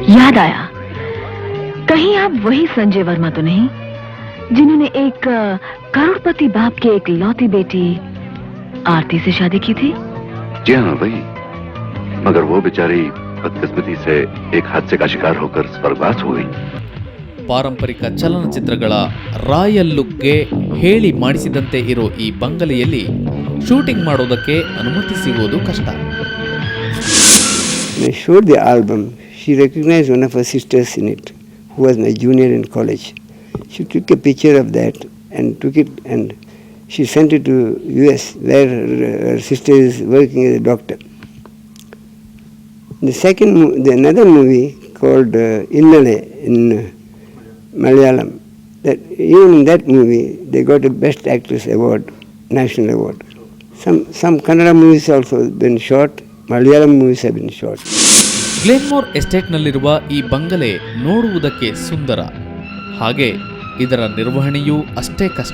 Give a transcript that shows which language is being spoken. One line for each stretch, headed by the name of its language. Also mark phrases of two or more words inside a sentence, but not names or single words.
Hindi: याद आया, कहीं आप वही संजय वर्मा तो नहीं जिन्होंने एक करोड़पति बाप की एक लौती बेटी आरती से शादी की थी? जी हाँ वही, मगर वो बेचारी बदकिस्मती से एक हादसे का शिकार होकर स्वर्गवास हो गई।
Kannada: ಪಾರಂಪರಿಕ ಚಲನಚಿತ್ರಗಳ ರಾಯಲ್ ಲುಕ್ಗೆ ಹೇಳಿ ಮಾಡಿಸಿದಂತೆ ಇರೋ ಈ ಬಂಗಲೆಯಲ್ಲಿ ಶೂಟಿಂಗ್ ಮಾಡೋದಕ್ಕೆ ಅನುಮತಿ ಸಿಗೋದು ಕಷ್ಟ.
English: When I showed the album, she recognized one of her sisters in it, who was my junior in college. She took a picture of that and took it and she sent it to US, where her sister is working as a doctor. Another movie called Innale in Malayalam. Even in that movie, they got a Best Actress award, national award. Some Kannada movies also have been shot. Malayalam movies have been shot.
Kannada: ಗ್ಲೇನ್ಮೋರ್ ಎಸ್ಟೇಟ್ನಲ್ಲಿರುವ ಈ ಬಂಗಲೆ ನೋಡುವುದಕ್ಕೆ ಸುಂದರ, ಹಾಗೆ ಇದರ ನಿರ್ವಹಣೆಯೂ ಅಷ್ಟೇ ಕಷ್ಟ.